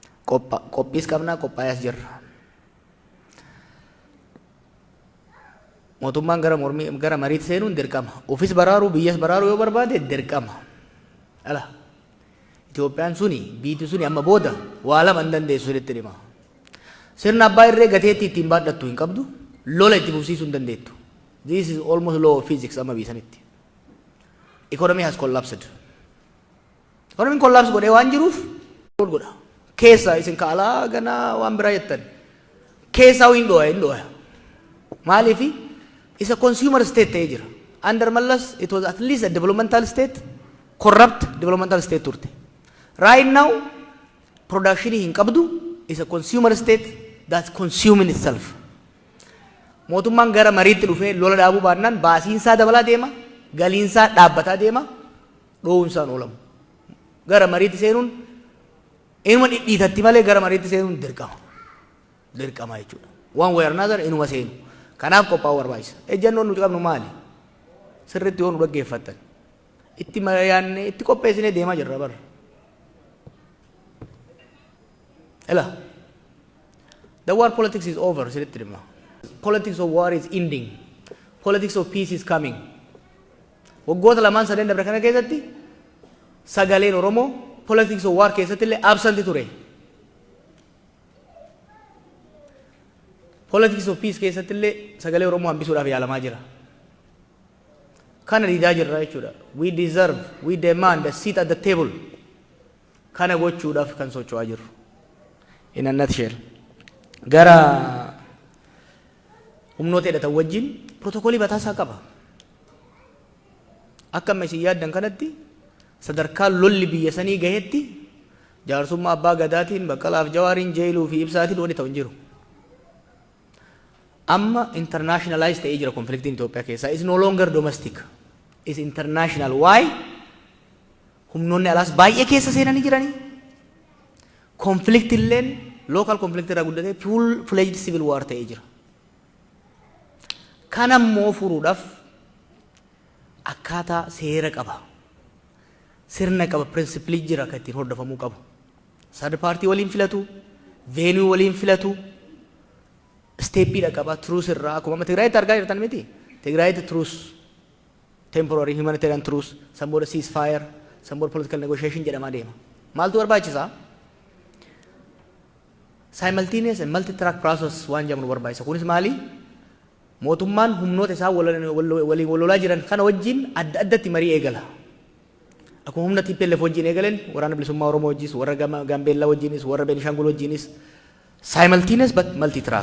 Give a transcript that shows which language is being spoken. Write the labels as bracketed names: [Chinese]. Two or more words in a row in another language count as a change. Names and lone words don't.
[Oromo] Qophiis qabnaa, qophaa'aas jirra. mootummaan gara mariitti seenuun dirqama. Ofis baraaruu biyyas baraaruu yoo barbaade dirqama. Ala Itoophiyaan suni biitti suni amma booda waa lama hin dandeessu sirriitti dhima. Sirna abbaa irree gateetti ittiin baadhattu hin qabdu, lola itti fufsiisuu hin dandeettu. [English] This is almost law of physics [Oromo] amma biisanitti. [English] Economy has collapsed. Economy collapse [Oromo] godhee waan jiruuf godha. [English] Keessa isin kaalaa ganaa waan biraa jettan. [Oromo] Keessa hin dhooya. Maaliifi [English] is a consumer state [Oromo] ta'ee jira. [English] Under Mallas it was at least a developmental state, corrupt developmental state turte. Right now production [Oromo] hin qabdu [English] is a consumer state that's consuming itself. [Oromo] Mootummaan gara mariitti dhufee lola dhaabuu baannaan baasiinsaa dabalaa deema, galiinsaa dhaabbataa deema, dhoowwinsaan oolamu. Gara mariitti seenuun inuma dhidhiitatti malee gara mariitti seenuun dirqama. Dirqama jechuudha. [English] One way or another [Oromo] inuma seenu. Kanaaf qophaa'uu barbaachisa. Ejjannoon nuti qabnu maali? Sirriitti yoo nu dhaggeeffattan. Itti yaadnee itti qopheessinee deemaa jirra bara. Ela. [English] The war politics is over, [Oromo] sirriitti dhimma. [English] Politics of war is ending. Politics of peace is coming. [Oromo] Waggoota lamaan sadeen dabre kana keessatti sagaleen Oromoo [English] politics of war [Oromo] keessatti illee absent ture. [English] Politics of peace [Oromo] keessatti illee sagalee Oromoo hambisuudhaaf yaalamaa jira. Kana diidaa jirra jechuudha. [English] We deserve, we demand a seat at the table. [Oromo] Kana gochuudhaaf kan socho'aa jirru. [English] In a nutshell. [Oromo] Gara humnoota hidhatan wajjin protookoolii bataasaa qaba. Akka amma isin yaaddan kanatti sadarkaa lolli biyya sanii gahetti jaarsummaa abbaa gadaatiin Baqqalaaf Jawaariin jeeluu fi ibsaatiin wanni ta'u hin jiru. Amma internationalized ta'ee jira konfliktiin Itoophiyaa keessaa. [English] Is no longer domestic. Is international. Why? [Oromo] Humnoonni alaas baay'ee keessa seenanii jiranii. Konflikti illeen [English] local conflict [Oromo] irraa guddatee [English] full-fledged civil war [Oromo] ta'ee jira. Kana immoo furuudhaaf akkaataa seera qaba. Sirna qaba, principle jira kan ittiin hordofamuu qabu. [English] Third party [Oromo] waliin filatu, venue waliin filatu, steepii qaba, truce irraa akkuma amma Tigraayitti argaa jirtan miti. [English] Tigraayitti truce, temporary humanitarian truce, some more ceasefire, some more political negotiation [Oromo] jedhamaa deema. Maaltu barbaachisaa? [English] Simultaneous and multi-track process [Oromo] waan jedhamu barbaachisa. Kunis maali? Mootummaan humnoota isaa waliin walolaa jiran kana wajjin adda addatti marii eegala. Akkuma humna TPLF wajjin eegaleen waraana bilisummaa Oromoo wajjis, warra Gaambeellaa wajjinis, warra Beenishaangul wajjinis [English] simultaneous but multi-track.